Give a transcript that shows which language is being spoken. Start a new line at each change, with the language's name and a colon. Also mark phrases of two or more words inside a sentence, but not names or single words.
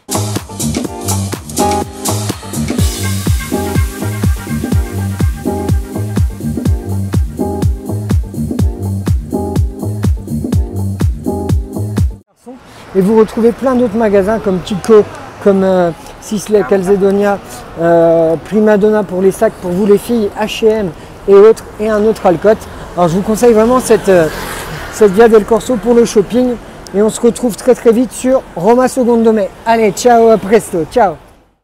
French: Et vous retrouvez plein d'autres magasins comme Kiko, comme Sisley, Calzedonia, Prima Donna pour les sacs pour vous les filles, H&M et autres, et un autre Alcott. Alors je vous conseille vraiment cette Via del Corso pour le shopping et on se retrouve très très vite sur Roma Secondo Me. Allez, ciao,
Italian: à presto,
French: ciao.